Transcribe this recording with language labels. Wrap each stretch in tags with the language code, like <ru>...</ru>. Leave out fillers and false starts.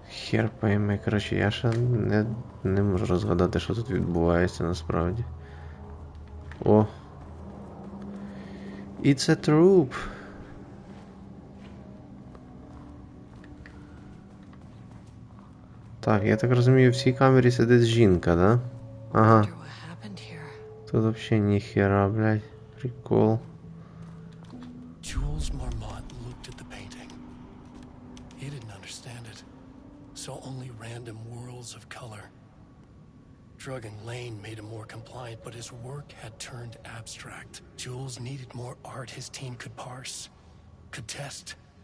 <uk>Хер пойми, коротше, я ще не можу розгадати, що тут відбувається насправді. О!</uk> <en>It's a troop!</en> <uk>Так, я так розумію, в цій камері сидить жінка, да? Ага.</uk> <ru>Тут вообще ни хера, блядь.</ru> <uk>Прикол.</uk> <en>Jules Marmot looked at the painting. He didn't understand it. Saw only random whirls of color. Drugging Lane made him more compliant, but his work had turned abstract. Jules needed more art his team could parse, could test.</en>